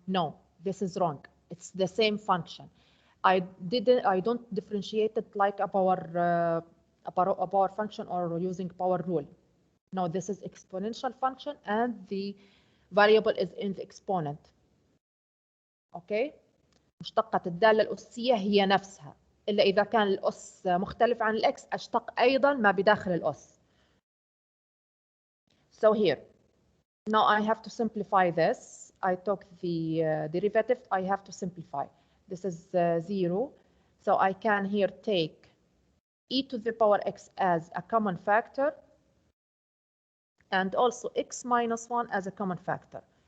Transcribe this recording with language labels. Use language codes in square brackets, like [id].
[en] No, this is wrong. It's the same function. I don't differentiate it like a power function or using power rule. No, this is exponential function and the variable is in the exponent. Okay. [ar] مشتقة الدالة الأسية هي نفسها، إلا إذا كان الأس مختلف عن الإكس أشتق أيضا ما بداخل الأس. [en] So here, now I have to simplify this. I took the derivative, I have to simplify. This is 0, so I can here take e to the power x as a common factor and also x minus 1 as a common factor.